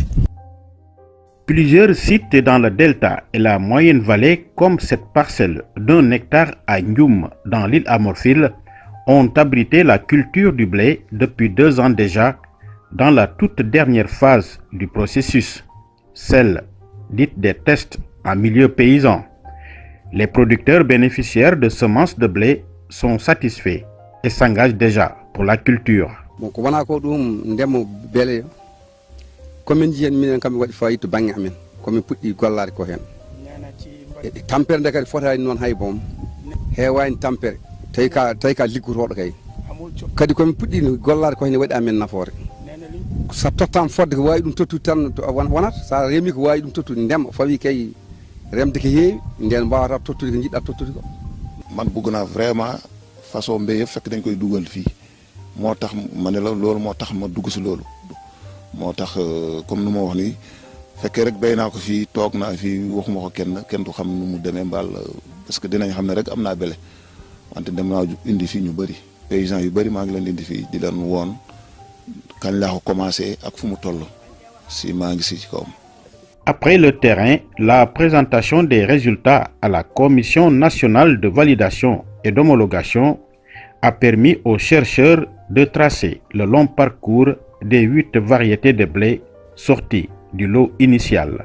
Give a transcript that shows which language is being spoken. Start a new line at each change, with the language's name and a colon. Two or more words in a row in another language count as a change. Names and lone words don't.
French: Plusieurs sites dans le delta et la moyenne vallée, comme cette parcelle d'1 hectare à Ndioum dans l'île Amorphile, ont abrité la culture du blé depuis 2 ans déjà, dans la toute dernière phase du processus, celle dite des tests en milieu paysan. Les producteurs bénéficiaires de semences de blé sont satisfaits et s'engagent déjà pour la culture.
Fula: komin jiyen minen kam waɗi fayit to bange amen komin puɗɗi gollade ko hen tampere nde kadi fotani noon hay boom hewani tampere tawi ka liggotoɗo kadi komin puɗɗi gollade ko hen waɗi amen nafoore sa tottama fodde ko wawi ɗum tottude tan wonata sa reemi ko wawi ɗum tottude ndema fawi kay remde ko heewi nden mbawata tottude ko jiɗɗa tottude ko
Wolof: man bëgg naa vraiment façon mbéy yëpp fekk dañ koy dugal fii moo tax ma ne la loolu moo tax ma dugg si loolu moo tax comme nu ma wax nii fekkee rek béy naa ko fii toog naa fii waxuma ko kenn du xam nu mu demee mbaal
French: parce que
Wolof: dinañ xam ne rek am naa bele wante dem naa indi fii ñu bëri paysans yu bëri maa ngi leen di indi fii di leen woon kañ laa ko commencé ak fu mu toll si maa ngi si ci kawam.
French: Après le terrain, la présentation des résultats à la Commission nationale de validation et d'homologation a permis aux chercheurs de tracer le long parcours des 8 variétés de blé sorties du lot initial.